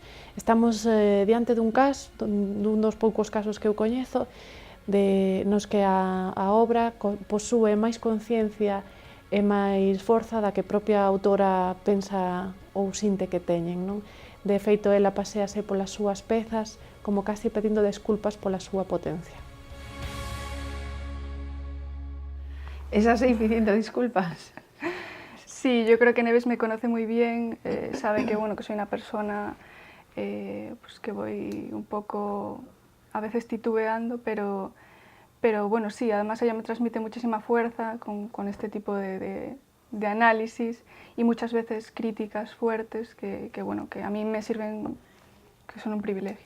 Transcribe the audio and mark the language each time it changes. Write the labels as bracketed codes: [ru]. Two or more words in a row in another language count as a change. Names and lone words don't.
[gl] Estamos diante dun caso, dun dos poucos casos que eu coñezo, nos que a obra posúe máis conciencia e máis forza da que a propia autora pensa ou sinte que teñen, non? De feito, ela pasease polas súas pezas como casi pedindo desculpas pola súa potencia. [es] ¿Es así pidiendo disculpas? Sí, yo creo que Neves me conoce muy bien, sabe que, bueno, que soy una persona pues que voy un poco, a veces titubeando, pero bueno, sí, además ella me transmite muchísima fuerza con este tipo de análisis y muchas veces críticas fuertes que, bueno, que a mí me sirven, que son un privilegio.